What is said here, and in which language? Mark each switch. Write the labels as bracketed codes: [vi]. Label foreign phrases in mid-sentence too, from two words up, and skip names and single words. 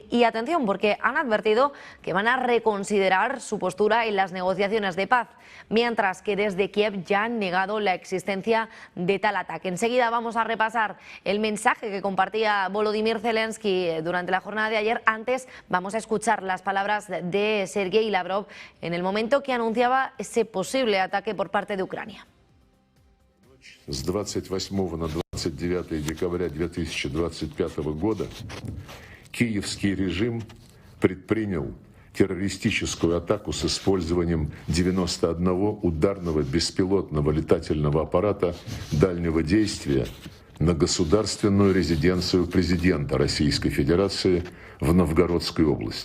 [es] Y atención, porque han advertido que van a reconsiderar su postura en las negociaciones de paz, mientras que desde Kiev ya han negado la existencia de tal ataque. Enseguida vamos a repasar el mensaje que compartía Volodymyr Zelensky durante la jornada de ayer. Antes vamos a escuchar las palabras de Sergei Lavrov en el momento que anunciaba ese posible ataque por parte de Ucrania. [ru] С 28 на 29 декабря 2025 года киевский режим предпринял террористическую атаку с использованием 91 ударного беспилотного летательного аппарата дальнего действия на государственную резиденцию президента Российской Федерации в Новгородской области.